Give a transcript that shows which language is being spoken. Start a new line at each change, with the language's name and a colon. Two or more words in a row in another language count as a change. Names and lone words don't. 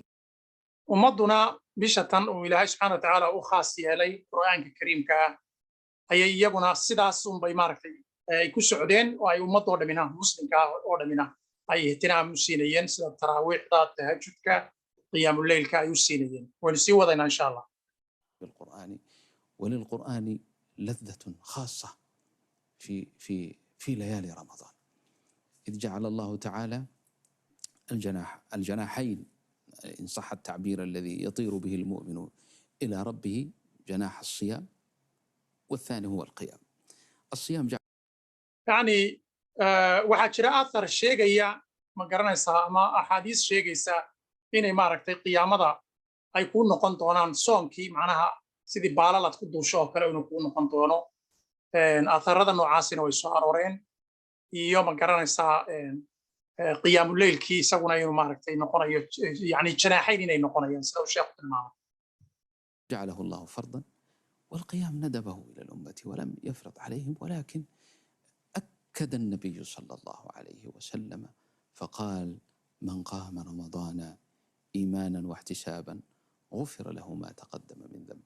Somali: ummaduna bishatan uu ilaahay
Arabic: سبحانه وتعالى
Somali: u khaas yeelay qur'aanka kariimka ah ayay iyaguna sidaas unbay maaragtay ay ku socdeen oo ay ummadoo dhamina muslimka oo dhamina ay ihtimaam u siinayeen sida taraawiixda, tahajjudka, qiyaamul leylka ay u siinayeen. waynu sii wadaynaa
Arabic: إن شاء الله. بالقرآن وللقرآن لذة خاصة في ليالي رمضان، إذ جعل الله تعالى الجناحين إن صح التعبير الذي يطير به المؤمن إلى ربه، جناح الصيام والثاني هو القيام. الصيام
Somali: يعني waxaa jira athar sheegaya ma garanaysaa ama axaadiis sheegaysa inay maaragtay qiyaamada ay kuu noqon doonaan soonkii macnaha sidii baalalaad ku duusho oo kale inuu kuu noqon doono. atharada noocaasina way soo arooreen iyo ma garanaysaa qiyaamuleylkii isaguna inuu maaragtay noqonayo
Arabic: يعني جناحين
Somali: inay noqonayaan sida uu sheekhu tilmaamay.
Arabic: جعله الله فرضا والقيام ندبه إلى الأمة ولم يفرض عليهم، ولكن أكد النبي صلى الله عليه وسلم فقال: من قام رمضان إيمانا واحتسابا غفر له ما تقدم من ذنبه.